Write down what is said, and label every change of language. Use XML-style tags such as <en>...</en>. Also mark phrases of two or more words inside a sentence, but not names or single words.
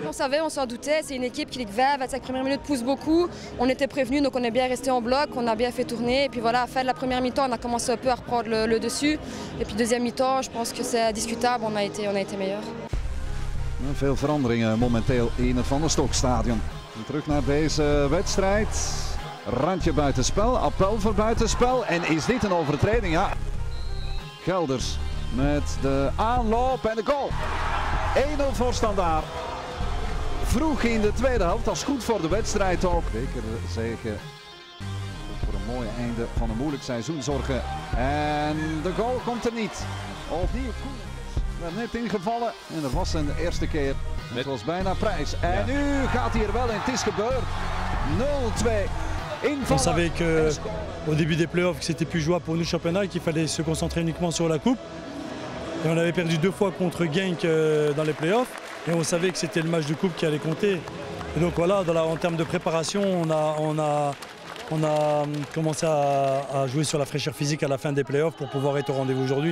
<fr>On savait, on s'en doutait, c'est une équipe qui, 25 premières minutes, pousse beaucoup. On était prévenus, donc on est bien resté en bloc, on a bien fait tourner. Et puis voilà, à la fin de la première mi-temps, on a commencé un peu à reprendre le dessus. Et puis deuxième mi-temps, je pense que c'est discutable, on a été meilleurs.</fr> <nl>Veel veranderingen momenteel in het Van der Stokstadion. Terug naar deze wedstrijd. Randje buitenspel, appel voor buitenspel en is dit een overtreding? Ja. Gelders met de aanloop en de goal. 1-0 voor Standaard. Vroeg in de tweede helft, dat is goed voor de wedstrijd ook. Bekerzege voor een mooi einde van een moeilijk seizoen zorgen. En de goal komt er niet. Opnieuw Koenens werd net ingevallen en dat was zijn eerste keer. Het was bijna prijs. En nu gaat hij er wel in, het is gebeurd. 0-2.</nl> <fr>On savait qu'au début des playoffs, que c'était plus jouable pour nous le championnat et qu'il fallait se concentrer uniquement sur la coupe. Et on avait perdu 2 fois contre Genk dans les playoffs et on savait que c'était le match de coupe qui allait compter. Et donc voilà, en termes de préparation, on a commencé à jouer sur la fraîcheur physique à la fin des playoffs pour pouvoir être au rendez-vous aujourd'hui.</fr>